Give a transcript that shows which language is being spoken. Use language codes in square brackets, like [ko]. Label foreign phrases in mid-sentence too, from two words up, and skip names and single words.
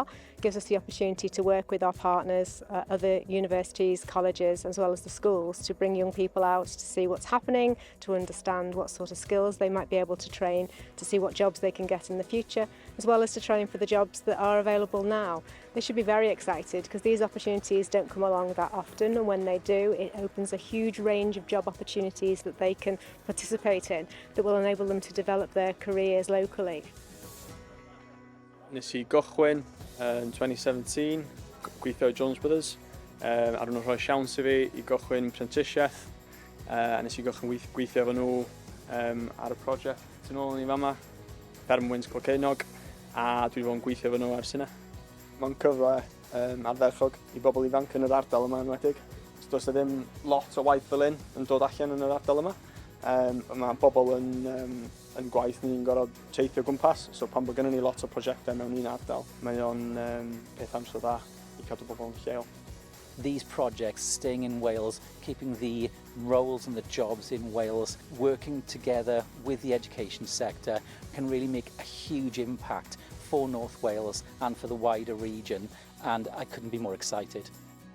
[en] It gives us the opportunity to work with our partners, other universities, colleges, as well as the schools, to bring young people out to see what's happening, to understand what sort of skills they might be able to train, to see what jobs they can get in the future, as well as to train for the jobs that are available now. They should be very excited because these opportunities don't come along that often, and when they do, it opens a huge range of job opportunities that they can participate in that will enable them to develop their careers locally. [cy] Nes I gychwyn in 2017, gweithio Jones Brothers. Ar nhw rhoi siawns i fi I gychwyn prentisiaeth. Nes I gychwyn gweithio efo nhw ar y prosiect tu nôl i fama, Fferm Wynt Cloceunog, a dwi 'di bod yn gweithio efo nhw ers hynna. Mae'n cyfle ardderchog I bobl ifanc yn yr ardal yma enwedig. Does ddim lot o waith fel hyn yn dod allan yn yr ardal yma. Mae bobl yn gwaith ni'n gorfod teithio gwmpas, so pan bod gennym ni lot o prosiectau mewn un ardal, mae o'n peth amser dda I cadw bobl yn lleol. [en] These projects staying in Wales, keeping the roles and the jobs in Wales, working together with the education sector can really make a huge impact for North Wales and for the wider region, and I couldn't be more excited.